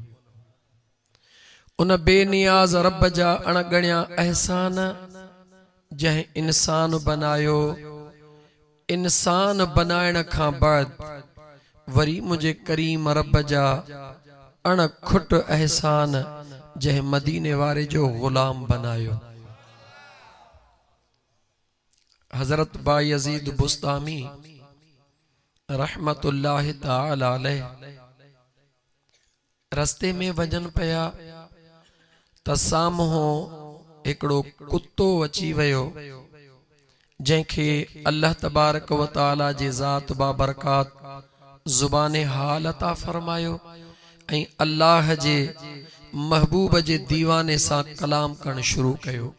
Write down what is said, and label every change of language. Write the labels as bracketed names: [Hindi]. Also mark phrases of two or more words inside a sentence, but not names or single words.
[Sindhi] उन बेनियाज़ रब जा अणगणिया एहसान जंहिं इंसान बनायो। इंसान बनाइण खां बाद वरी मुझे करीम रब जा अणखुट एहसान जंहिं मदीने वारे जो गुलाम बनायो। हजरत बायज़ीद बुस्तामी [Arabic] رحمة الله تعالى عليه [Sindhi] रस्ते में वजन पया त साम्हूं हिकिड़ो कुत्तो अची वियो जंहिंखे [Arabic] الله تبارك وتعالى [Sindhi] जे ज़ात बाबरकात ज़ुबाने हाल अता फरमायो ऐं अल्लाह जे महबूब जे दीवाने सां कलाम करण शुरू कयो।